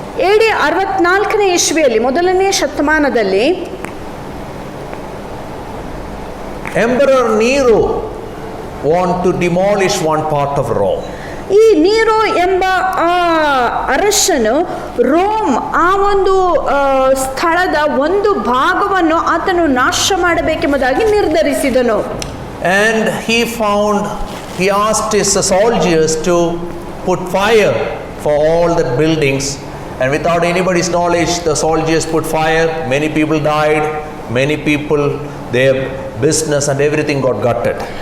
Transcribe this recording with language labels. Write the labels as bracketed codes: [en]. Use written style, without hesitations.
[kn] AD 64ನೇ ಇಸ್ವಿಯಲ್ಲಿ, ಮೊದಲನೇ ಶತಮಾನದಲ್ಲಿ, [en] Emperor Nero want to demolish one part of Rome. [kn] ಈ ನೀರೋ ಎಂಬ ಆ ಅರಸನು ರೋಮ್ ಆ ಒಂದು ಸ್ಥಳದ ಒಂದು ಭಾಗವನ್ನು ಆತನು ನಾಶ ಮಾಡಬೇಕೆಂಬುದಾಗಿ ನಿರ್ಧರಿಸಿದನು. [en] And he asked his soldiers to put fire for all the buildings, and without anybody's knowledge the soldiers put fire. Many people died, many people, their business and everything got gutted.